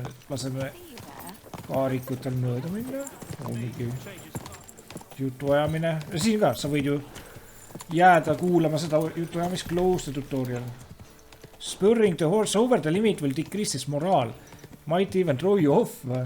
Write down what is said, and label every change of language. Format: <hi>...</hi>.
<et>Laseme kaarikutel mööda minna. Mingi jutuajamine. Ja siin ka, sa võid ju jääda kuulama seda jutuajamist</et> <en>close the tutorial. Spurring the horse over the limit will decrease his morale. Might even throw you off.</en>